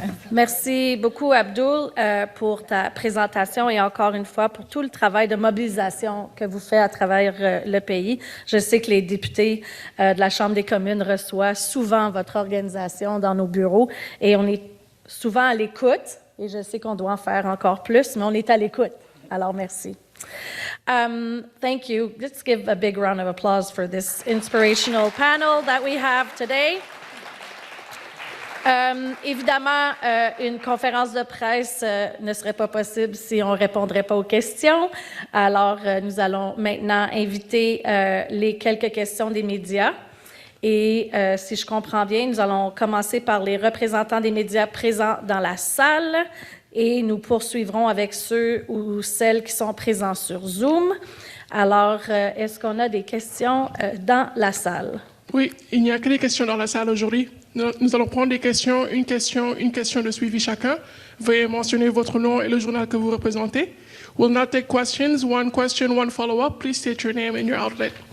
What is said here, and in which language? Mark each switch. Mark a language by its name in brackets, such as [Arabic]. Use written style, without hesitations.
[French] Merci beaucoup, Abdul, pour ta présentation et encore une fois pour tout le travail de mobilisation que vous faites à travers le pays. Je sais que les députés de la Chambre des communes reçoivent souvent votre organisation dans nos bureaux et on est souvent à l'écoute et je sais qu'on doit en faire encore plus, mais on est à l'écoute. Alors, merci. [English] Thank you. Let's give a big round of applause for this inspirational panel that we have today. [French] Évidemment, une conférence de presse ne serait pas possible si on ne répondrait pas aux questions. Alors, nous allons maintenant inviter les quelques questions des médias. Et si je comprends bien, nous allons commencer par les représentants des médias présents dans la salle et nous poursuivrons avec ceux ou celles qui sont présents sur Zoom. Alors, est-ce qu'on a des questions dans la salle? Oui, il n'y a que des questions dans la salle aujourd'hui. Nous allons prendre des questions, une question de suivi chacun. Veuillez mentionner votre nom et le journal que vous représentez. [English] We'll now take questions, one question, one follow-up. Please state your name and your outlet.